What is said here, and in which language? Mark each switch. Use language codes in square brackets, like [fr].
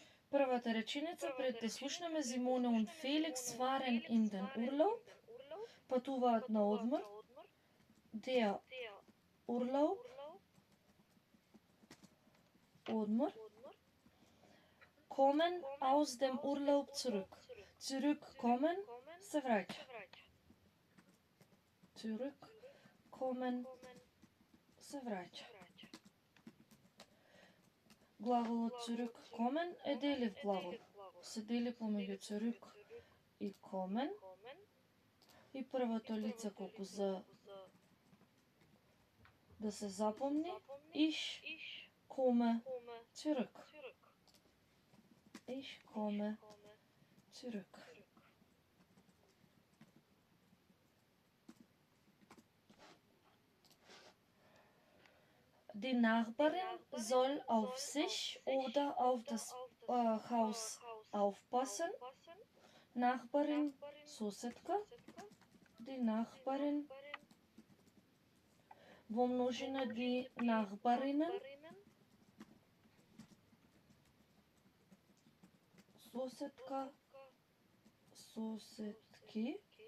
[mk] Првата реченица пред да слушнеме [de] Simone und Felix fahren in den Urlaub. [mk] Патуваат на одмор. Der Urlaub. Одмор. [de] Kommen aus dem Urlaub zurück. [mk] Zurückkommen, се враќа. Zurückkommen, се враќа. Глаголот zurückkommen е делив глагол. Се дели помеѓу zurück и kommen. И првото лице колку за да се запомни, [de] ich komme zurück. Ich komme zurück. Die Nachbarin soll auf sich oder auf das Haus aufpassen. Nachbarin, соседка. Die Nachbarin. [mk] Во множина die Nachbarinnen. Соседка, соседки.